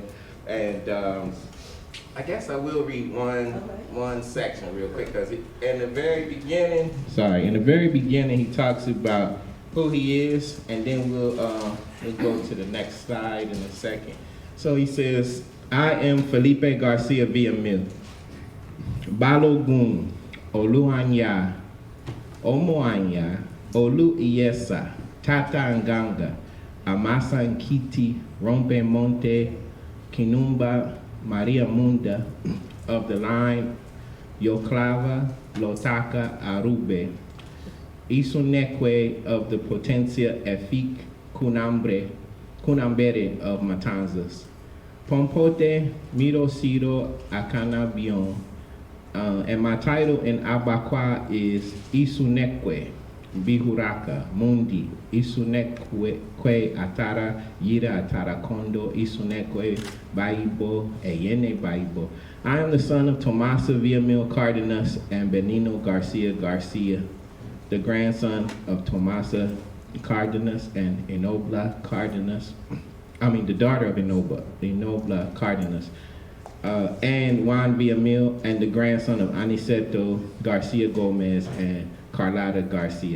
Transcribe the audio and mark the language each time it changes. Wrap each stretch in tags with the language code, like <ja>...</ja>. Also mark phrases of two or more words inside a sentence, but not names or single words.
<en>And I guess I will read one section real quick, because in the very beginning, he talks about who he is, and then we'll go to the next slide in a second. So he says, I am Felipe Garcia Villamil, Balogun, Oluanya, Omoanya, Olu Iesa, Tata Nganga, Amasa Nkiti, Rompe Monte, Kinumba, Maria Munda, of the line Yoclava, Lotaka, Arube, Isunekwe of the Potencia Efik, Kunambere of Matanzas, Pompote, Mirosiro, Akana Bion. And my title in Abakwa is Isunekwe, Bihuraka, Mundi, Isunekwe Atara, Yira Atara Kondo, Isunekwe Baibo, Eyene Baibo. I am the son of Tomasa Villamil Cardenas and Benino Garcia Garcia, the grandson of Tomasa Cardenas and Enobla Cardenas. The daughter of Enobla Cardenas. And Juan Villamil, and the grandson of Aniceto Garcia Gomez and Carlotta Garcia.</en>